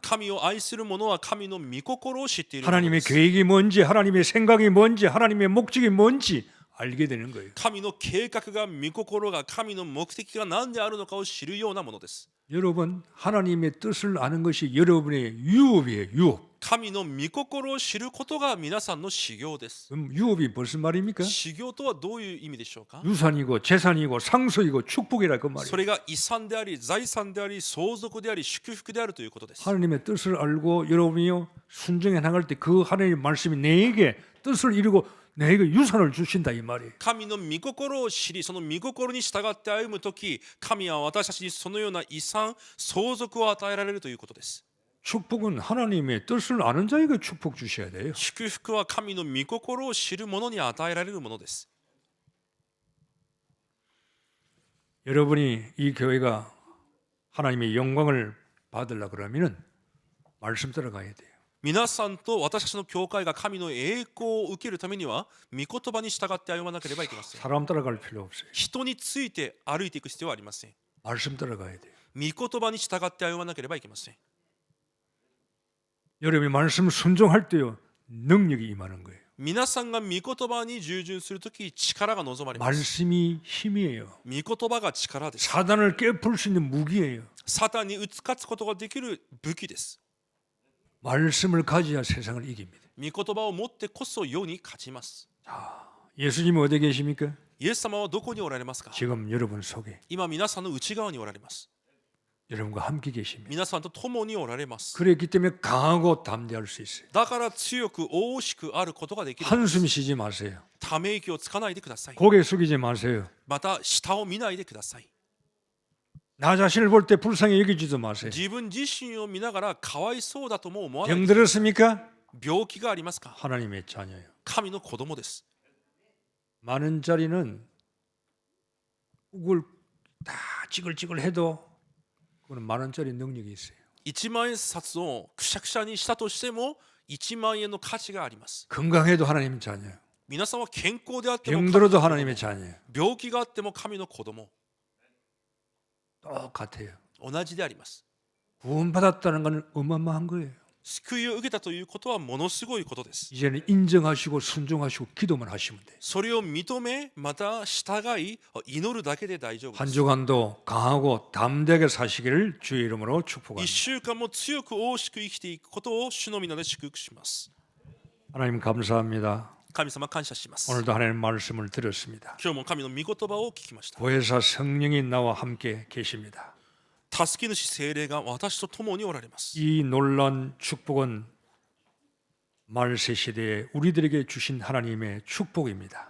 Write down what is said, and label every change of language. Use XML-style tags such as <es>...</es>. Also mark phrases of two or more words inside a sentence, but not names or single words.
<ja>神を愛する者は神の御心を知っている者で</ja> <ko>하나님의</ko> <ja>す。</ja> <ko>계획이 뭔지, 하나님의 생각이 뭔지, 하나님의 목적이 뭔지 알게 되는 거예요.</ko> <ja>神の計画が御心が神の目的が何であるのかを知るようなものです。</ja> <ko>여러분, 하나님의 뜻을 아는 것이 여러분의 유업이에요. 유업.</ko> <ja>神の御心を知ることが皆さんの修行です。</ja> <ko>그럼 유업이 무슨 말입니까?</ko> <ja>修行とはどういう意味でしょうか。</ja> <ko>유산이고 재산이고 상속이고 축복이라 그 말이에요.</ko> <ja>それが遺産であり、財産であり、相続であり、祝福であるということです。</ja> <ko>하나님의 뜻을 알고 여러분이요 순종해 나갈 때 그 하나님의 말씀이 내게 뜻을 이루고 내게 유산을 주신다 이 말이에요.</ko> <ja>神の御心を知り、その御心に従って歩むとき、神は私たちにそのような遺産、相続を与えられるということです。</ja> <ko>축복은 하나님의 뜻을 아는 자에게 축복 주셔야 돼요.</ko> <ja>祝福は神の御心を知る者に与えられるものです。</ja> <ko>여러분이 이 교회가 하나님의 영광을 받으려 그러면은 말씀 따라가야 돼요.</ko> <ja>皆さんと私たちの教会が神の栄光を受けるためには、御言葉に従って歩まなければいけません。</ja> <ko>사람 따라갈 필요 없어요.</ko> <ja>人について歩いていく必要はありません。</ja> <ko>말씀 따라가야 돼요.</ko> <ja>御言葉に従って歩まなければいけません。</ja> <ko>여러분이 말씀 순종할 때요 능력이 임하는 거예요.</ko> <ja>皆さんが御言葉に従順するとき力が望まれます。</ja> <ko>말씀이 힘이에요.</ko> <ja>御言葉が力です。</ja> <ko>사단을 깨풀 수 있는 무기예요.</ko> <ja>サタンに打ち勝つことができる武器です。</ja> <ko>말씀을 가져야 세상을 이깁니다.</ko> <ja>御言葉を持ってこそ世に勝ちます。</ja> <ko>예수님은 어디 계십니까?</ko> <ja>イエス様はどこにおられますか。</ja> <ko>지금 여러분 속에</ko> <ja>今皆さんの内側におられます。</ja> <ko>여러분과 함께 계십니다.</ko> <ja>皆さんと共におられます。</ja> <ko>그렇기 때문에 강하고 담대할 수 있어요.</ko> <ja>だから強く大しくあることができる。</ja> <ko>한숨 쉬지 마세요.</ko> <ja>ため息をつかないでください。</ja> <ko>고개 숙이지 마세요.</ko> <ja>また下を見ないでください。</ja> <ko>나 자신을 볼 때 불쌍히 여기지도 마세요.</ko> <ja>自分自身を見ながらかわいそうだとも思わない。</ja> <ko>병들었습니까?</ko> <ja>病気がありますか。</ja> <ko>하나님의 자녀예요.</ko> <ja>神の子供です。</ja> <ko>만 원짜리는 그걸 다 찌글찌글 해도 그거는 만 원짜리 능력이 있어요.</ko> <ja>1 万円札をくしゃくしゃにしたとしても1万円の価値があります。</ja> <ko>건강해도 하나님 자녀예요.</ko> <ja>皆さんは健康であっても</ja> <ko>병들어도</ko> <ja>神の子供</ja> <ko>하나님의 자녀예요.</ko> <ja>病気があっても神の子供</ja> <ko>똑같아요.</ko> <ja>同じであります。</ja> <ko>구원받았다는 건 어마어마한 거예요.</ko> <ja>救いを受けたということはものすごいことです。</ja> <ko>이제는 인정하시고 순종하시고 기도만 하시면 돼요.</ko> <ja>それを認めまた従い祈るだけで大丈夫で</ja> <ko>한</ko> <ja>す。</ja> <ko>주간도 강하고 담대하게 사시기를 주의 이름으로 1 축복합니다.</ko> <ja>週間も強く大しく生きていくことを主の皆で祝福します。</ja> <ko>하나님 감사합니다.</ko> <ja>神様感謝します。</ja> <ko>오늘도 하나님 말씀을 들었습니다.</ko> <ja>今日も神の御言葉を聞きました。</ja> <ko>보혜사 성령이 나와 함께 계십니다.</ko> <ja>助け主聖霊が私と共におられます。</ja> <ko>이 놀라운 축복은 말세 시대에 우리들에게 주신 하나님의 축복입니다.</ko>